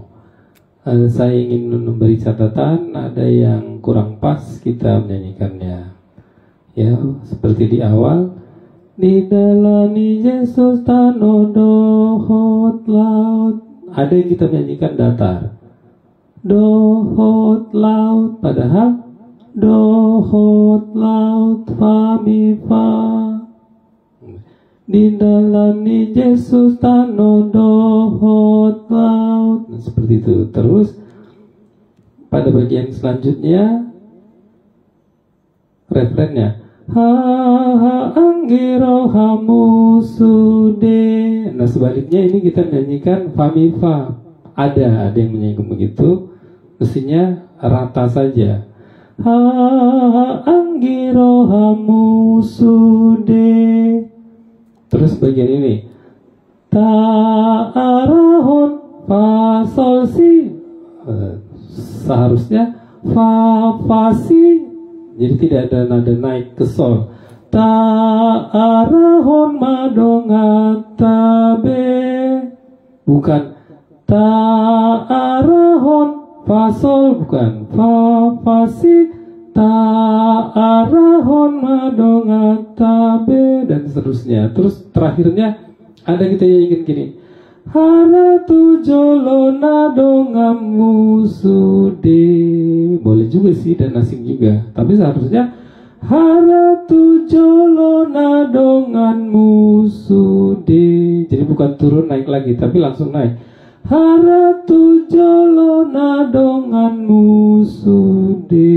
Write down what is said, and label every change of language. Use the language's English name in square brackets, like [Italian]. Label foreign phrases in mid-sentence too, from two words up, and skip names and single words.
[Indonesian] Saya ingin memberi catatan, ada yang kurang pas kita menyanyikannya. Ya, seperti di awal, [Batak Toba] Didalani Yesus Tano dohot laut. [Indonesian] Ada yang kita menyanyikan datar, [Batak Toba] dohot laut, [Indonesian] padahal [Batak Toba] dohot laut [Indonesian] fa mi fa. [Batak Toba] Didalani Yesus Tano dohot laut. [Indonesian] Nah, seperti itu. Terus pada bagian selanjutnya refrennya [Batak Toba] ha ha anggiro hamusude. [Indonesian] Nah, sebaliknya ini kita menyanyikan fa mi fa. Ada yang menyanyikan begitu. Mestinya rata saja. [Batak Toba] Ha anggiro hamusude. [Indonesian] Terus bagian ini ta'arahon fa sol si. Seharusnya fa fa si. Jadi tidak ada nada naik ke sol. [Batak Toba] Ta'arahon madongata be. [Indonesian] Bukan ta'arahon fa sol, bukan fa fa si. [Batak Toba] Ta'arahon madongata be, [Indonesian] dan seterusnya. Terus terakhirnya ada kita nyanyikan gini, [Batak Toba] hara tujolona dongam musude. [Indonesian] Boleh juga sih dan asing juga, tapi seharusnya [Batak Toba] hara tujolona dongan musude. [Indonesian] Jadi bukan turun naik lagi, tapi langsung naik. [Batak Toba] Hara tujolona dongan musude.